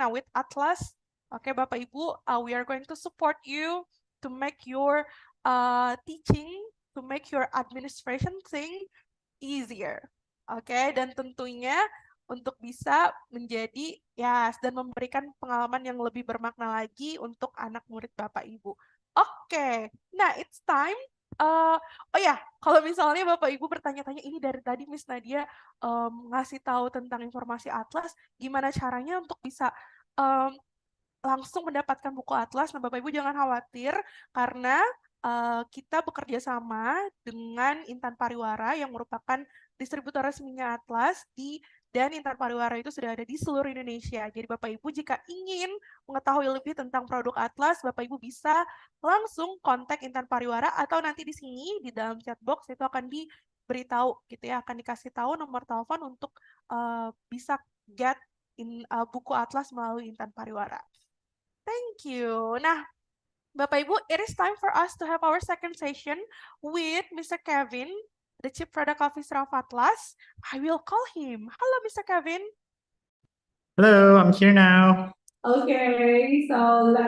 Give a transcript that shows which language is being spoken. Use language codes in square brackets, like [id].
[id] Nah, [en] with Atlaz, oke Bapak Ibu, we are going to support you to make your teaching, to make your administration thing easier. [id] Oke, dan tentunya untuk bisa menjadi dan memberikan pengalaman yang lebih bermakna lagi untuk anak murid Bapak Ibu. Oke, [en] nah it's time. [id] Oh ya, kalau misalnya Bapak Ibu bertanya-tanya ini dari tadi Miss Nadia ngasih tahu tentang informasi Atlaz, gimana caranya untuk bisa langsung mendapatkan buku Atlaz. Nah, Bapak Ibu jangan khawatir karena kita bekerja sama dengan Intan Pariwara yang merupakan distributor resminya Atlaz dan Intan Pariwara itu sudah ada di seluruh Indonesia. Jadi Bapak Ibu jika ingin mengetahui lebih tentang produk Atlaz, Bapak Ibu bisa langsung kontak Intan Pariwara atau nanti di sini di dalam chat box itu akan diberitahu gitu ya, akan dikasih tahu nomor telepon untuk bisa get buku Atlaz melalui Intan Pariwara. [en] Thank you. Nah, Bapak Ibu, it is time for us to have our second session with Mr. Kevin, the Chief Product Officer of Atlaz. I will call him. Hello, Mr. Kevin. Hello, I'm here now. Okay, so